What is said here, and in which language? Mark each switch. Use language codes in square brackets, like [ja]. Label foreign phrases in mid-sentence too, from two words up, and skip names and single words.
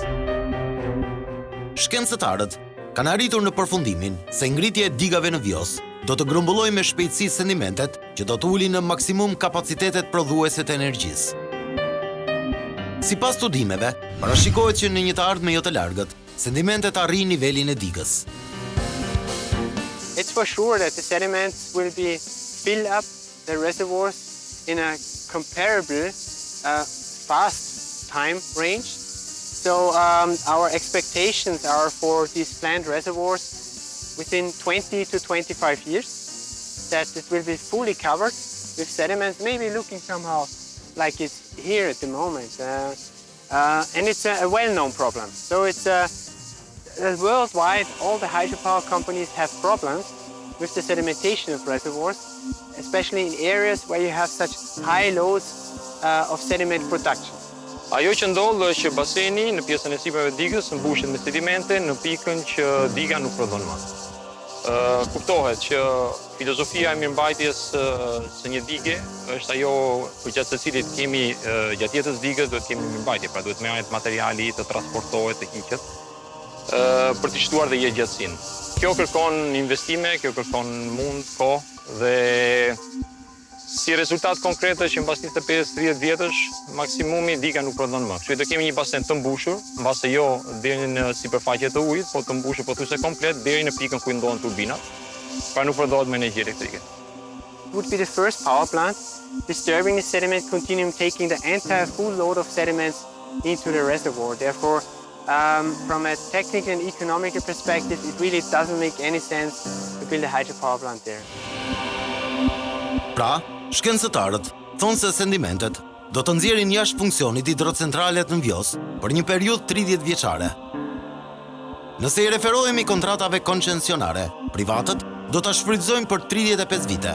[sq] Shkencëtarët kanë arritur në përfundimin se ngritja e digave në Vjos do të grumbullojë me shpejtësi sedimentet që do të ulin në maksimum kapacitetet prodhuese të energjisë. Sipas studimeve, parashikohet që në një të ardhme jo të largët, sedimentet arrin nivelin e digës. [en] It's for sure that the sediments will be fill up the reservoirs in a comparable fast time range. So our expectations are for these planned reservoirs within 20 to 25 years, that it will be fully covered with sediments, maybe looking somehow like it's here at the moment. And it's a well-known problem. So it's worldwide, all the hydropower companies have problems with the sedimentation of reservoirs, especially in areas where you have such high loads of sediment production. [sq] Ajo që ndodh është që baseni në pjesën e sipërme të digës mbushet me sedimente në pikën që diga nuk prodhon më. Kuptohet që filozofia e mirëmbajtjes së një dige është ajo përgjatë së cilit kemi gjatë jetës digës duhet kemi mirëmbajtje, pra duhet merret materiali, të transportohet, të hiqet për të shtuar dhe jetëgjatësinë. Kjo kërkon investime, kjo kërkon mund, kohë dhe si rezultat konkret është që mbas 25-30 vjetësh maksimumi diga nuk prodhon më. Kështu do kemi një basen të mbushur, mbase jo deri në sipërfaqe të ujit, po të mbushur pothuajse komplet deri në pikën ku ndodhen turbinat, pra nuk prodhohet më energji elektrike. [en] Would be the first power plant disturbing the sediment continuum, taking the entire full load of sediments into the reservoir. Therefore, from a technical and economical perspective, it really doesn't make any sense to build a hydropower plant there. [sq] Pra, shkencëtarët thonë se sedimentet do të nxjerrin jashtë funksionit hidrocentralet në Vjos për një periudhë 30 vjeçare. Nëse i referohemi kontratave koncesionare, privatët do ta shfrytëzojnë për 35 vite.